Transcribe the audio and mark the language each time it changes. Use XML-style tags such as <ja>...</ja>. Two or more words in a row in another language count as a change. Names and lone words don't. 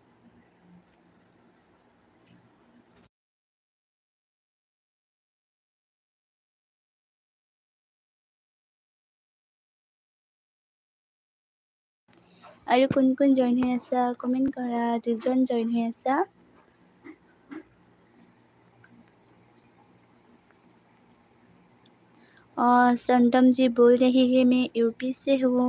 <as>আৰু কোন কোন জইন হৈ আছা কমেণ্ট কৰা। দুজন জইন হৈ আছা।</as> <hi>चंदम जी बोल रही है मैं यूपी से हूँ।</hi>